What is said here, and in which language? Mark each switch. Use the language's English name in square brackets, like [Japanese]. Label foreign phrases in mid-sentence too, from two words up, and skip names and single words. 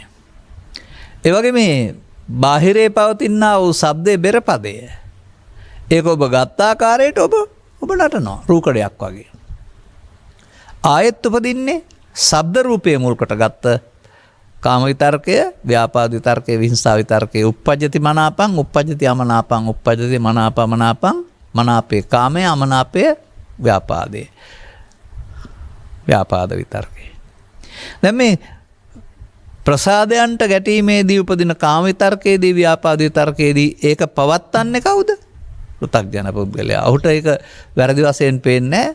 [Sinhala] ඒ වගේ මේ බාහිරේ පවතිනා වූ ශබ්දේ බෙර පදය. ඒක ඔබ ගත්ත ආකාරයට ඔබ නටනවා රූකඩයක් වගේ. ආයෙත් උපදින්නේ ශබ්ද රූපයේ මුල් කොට ගත්ත කාම විතර්කය, ව්‍යාපාද විතර්කය, විහිංසා විතර්කය, [Pali] උප්පජ්ජති මනාපං, උප්පජ්ජති අමනාපං, උප්පජ්ජති මනාපමනාපං, [Sinhala] මනාපේ කාමයේ, අමනාපේ ව්‍යාපාදේ. ව්‍යාපාද විතර්කේ. දැන් මේ ප්‍රසාදයන්ට ගැටීමේදී උපදින කාම විතර්කයේදී, ව්‍යාපාද විතර්කයේදී ඒක පවත්න්නේ කවුද? පෘථග්ජන පුද්ගලයා. ඔහුට ඒක වැරදි වශයෙන් පේන්නේ නැහැ.